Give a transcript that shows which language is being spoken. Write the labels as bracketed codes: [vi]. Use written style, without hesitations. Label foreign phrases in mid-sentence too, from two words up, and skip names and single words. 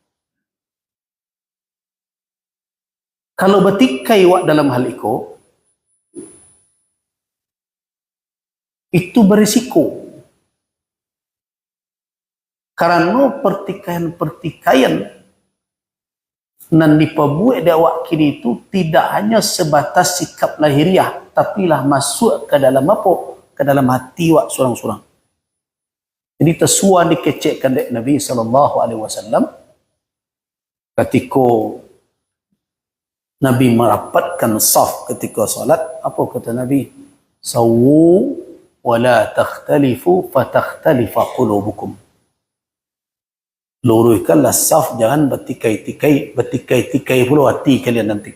[id] Kalau bertikai wak dalam hal itu berisiko. Karena pertikaian-pertikaian nan diperbuat dakwah kini itu tidak hanya sebatas sikap lahiriah, tapi lah masuk ke dalam apa? Ke dalam hati [min] wak surang-surang. [id] Jadi [min] tersuah dikecekkan [id] dari Nabi SAW ketika Nabi merapatkan saf ketika salat. Apa kata Nabi? [ar] Sawu wala takhtalifu fatakhtalifa qulubukum. [id] Luruskanlah saf, jangan bertikai-tikai pula hati kalian nanti.